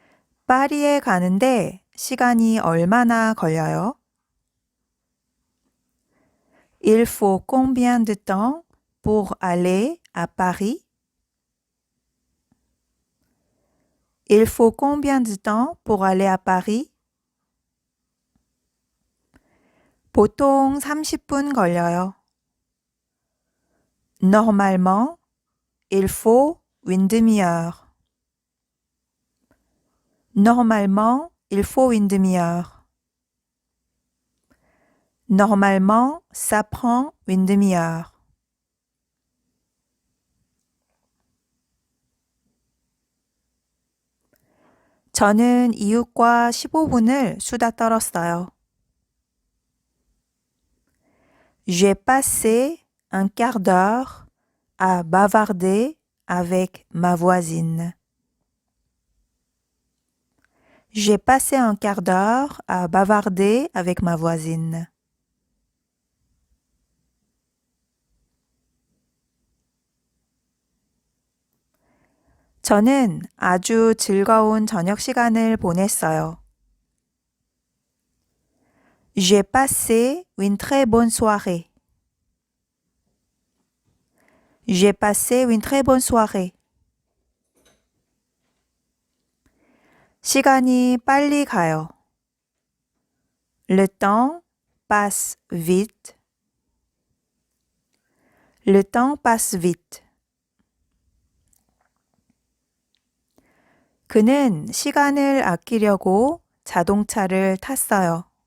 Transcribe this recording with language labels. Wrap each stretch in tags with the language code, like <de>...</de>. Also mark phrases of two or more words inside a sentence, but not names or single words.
<ko>파리에 가는데 시간이 얼마나 걸려요?</ko> <fr>Il faut combien de temps pour aller à Paris? Il faut combien de temps pour aller à Paris?</fr> <ko>보통 30분 걸려요.</ko> <fr>Normalement, il faut une demi-heure. Normalement, il faut une demi-heure. Normalement, ça prend une demi-heure.</fr> <ko>저는 이웃과 15분을 수다 떨었어요.</ko> <fr>J'ai passé un quart d'heure à bavarder avec ma voisine. J'ai passé un quart d'heure à bavarder avec ma voisine.</fr> <ko>저는 아주 즐거운 저녁 시간을 보냈어요.</ko> <fr>J'ai passé une très bonne soirée. J'ai passé une très bonne soirée.</fr> <ko>시간이 빨리 가요.</ko> <fr>Le temps passe vite. Le temps passe vite.</fr> <ko>그는 시간을 아끼려고 자동차를 탔어요.</ko>